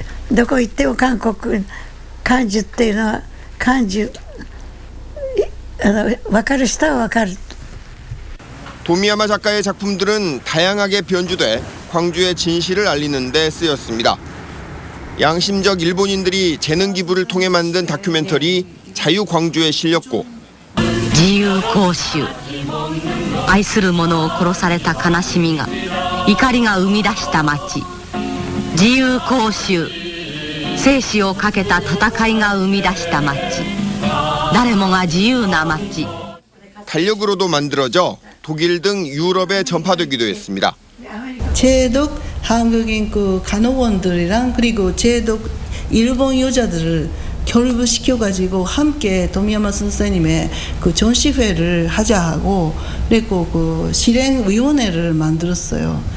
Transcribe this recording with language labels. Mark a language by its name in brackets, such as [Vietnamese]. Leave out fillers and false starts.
[Japanese] どこ行っても韓国漢字っていうのは漢字分かる人は分かる。 [Korean] 도미야마 작가의 작품들은 다양하게 변주돼 광주의 진실을 알리는 데 쓰였습니다. 양심적 일본인들이 재능 기부를 통해 만든 다큐멘터리 자유광주에 실렸고 [Japanese] 自由公衆愛する者を殺された悲しみが怒りが生み出した町自由公衆生死をかけた戦いが生み出した町誰もが自由な町 [Korean] 달력으로도 만들어져 독일 등 유럽에 전파되기도 했습니다. 제독 한국인 간호원들이랑 그리고 제독 일본 여자들을 결부시켜가지고 함께 도미야마 선생님의 전시회를 하자 하고 그리고 실행위원회를 만들었어요.